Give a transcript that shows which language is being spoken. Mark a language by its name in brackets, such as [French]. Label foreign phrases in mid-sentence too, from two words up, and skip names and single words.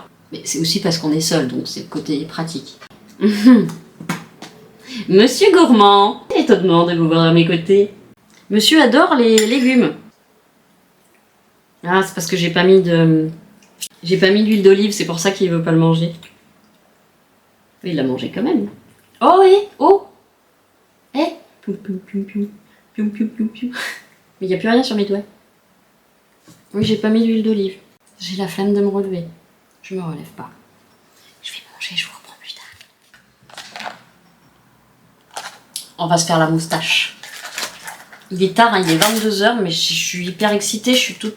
[French] Mais c'est aussi parce qu'on est seul, donc c'est le côté pratique. Monsieur Gourmand, étonnement de vous voir à mes côtés. Monsieur adore les légumes. Ah, c'est parce que j'ai pas mis d'huile d'olive, c'est pour ça qu'il veut pas le manger. Il l'a mangé quand même. Oh, oh. Pium, pium, pium, pium. Pium, pium, pium, pium. Mais il n'y a plus rien sur mes doigts. Oui, j'ai pas mis d'huile d'olive. J'ai la flemme de me relever. Je me relève pas. Je vais manger, je vous reprends plus tard. On va se faire la moustache. Il est tard, hein, il est 22h, mais je suis hyper excitée, je suis toute...